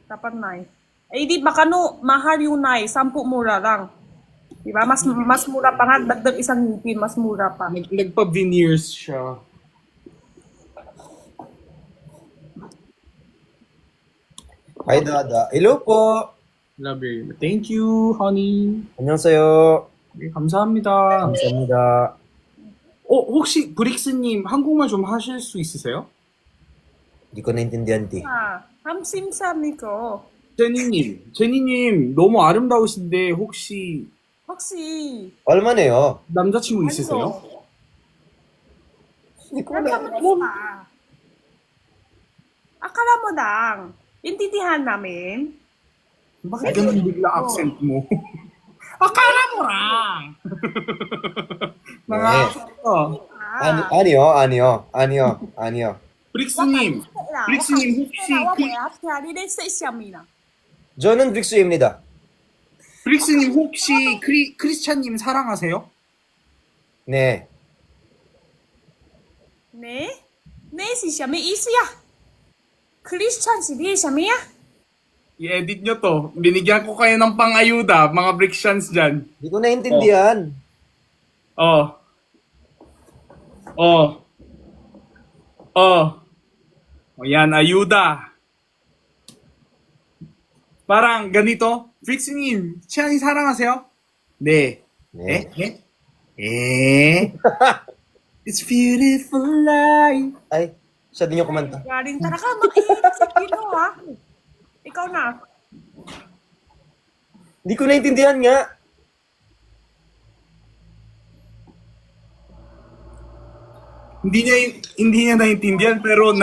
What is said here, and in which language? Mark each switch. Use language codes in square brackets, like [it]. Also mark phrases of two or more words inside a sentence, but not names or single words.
[tl] Dapat 9. Eh, di baka mahal yung 9. 10 mura lang. Diba? Mas mura pa nga. Dagdag isang ngipin, mas mura pa. Nagpa-veneers siya. [en] Hi, Dada. Hello po. Love you. Thank you, honey. [ko] 안녕하세요. 네, 감사합니다. 감사합니다. 혹시 브릭스님 한국말 좀 하실 수 있으세요? [tl] Hindi ko naintindihan, ti. 함심삼이 거. [ko] 제니님 너무 아름다우신데 혹시 얼마네요? 남자친구 있으세요? [tl] Hindi ko Akala mo lang. Intindihan namin. Bakit ganun bigla accent mo? Akala mo lang! [ko] 아니요. 브릭스님 저는 브릭스입니다. 브릭스님 혹시 크리스찬님 사랑하세요? 네. 네? 네, [tl] si Shami Isya. Christian si Di Shami ya? I-edit nyo to. Binigyan ko kayo ng pang-ayuda, mga Brixians dyan. Hindi ko naintindihan. Oh. O yan, ayuda. Parang ganito. [ko] 브릭스님, 치안이 사랑하세요? 네. 네. [en] It's beautiful life. [tl] Ay, siya din yung kumanta. Galing talaga, makinig si Pino ha. Ikaw na. Hindi ko naintindihan nga. Hindi niya naintindihan pero nagne.